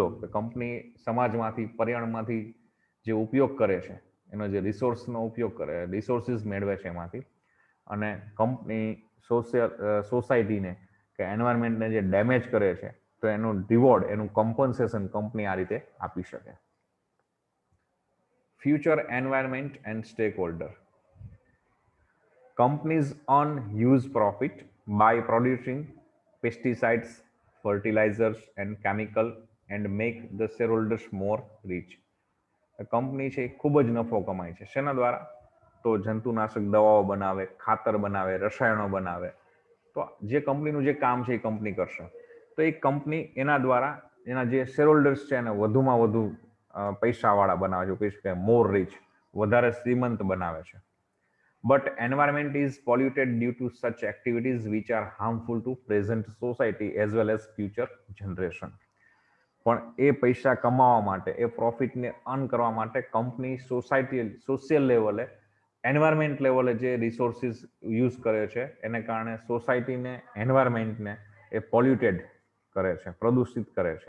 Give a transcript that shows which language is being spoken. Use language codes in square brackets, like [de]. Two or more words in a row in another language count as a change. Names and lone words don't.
[gu] કંપની સમાજમાંથી, પર્યાવરણમાંથી જે ઉપયોગ કરે છે, એનો જે રિસોર્સનો ઉપયોગ કરે, રિસોર્સિસ મેળવે છે એમાંથી, અને કંપની સોસાયટીને કે એન્વાયરમેન્ટને જે ડેમેજ કરે છે, તો એનું રિવોર્ડ, એનું કોમ્પન્સેશન કંપની આ રીતે આપી શકે. [en] future environment and stake holder. Companies earn huge profit by producing pesticides, fertilizers and chemical and make the shareholders more rich. [gu] કંપની છે એ ખૂબ જ નફો કમાય છે. શેના દ્વારા? તો જંતુનાશક દવાઓ બનાવે, ખાતર બનાવે, રસાયણો બનાવે. તો જે કંપનીનું જે કામ છે એ કંપની કરશે. તો એ કંપની એના દ્વારા એના જે શેરહોલ્ડર્સ છે એને વધુમાં વધુ પૈસાવાળા બનાવે છે, કહી શકાય [en] more rich, [gu] વધારે શ્રીમંત બનાવે છે. [en] But environment is polluted due to such activities which are harmful to present society as well as future generation. [gu] પણ એ પૈસા કમાવા માટે, એ પ્રોફિટને અર્ન કરવા માટે કંપની સોશિયલ લેવલે, એન્વાયરમેન્ટ લેવલે જે રિસોર્સિસ યુઝ કરે છે, એને કારણે સોસાયટીને, એન્વાયરમેન્ટને એ પોલ્યુટેડ કરે છે, પ્રદૂષિત કરે છે.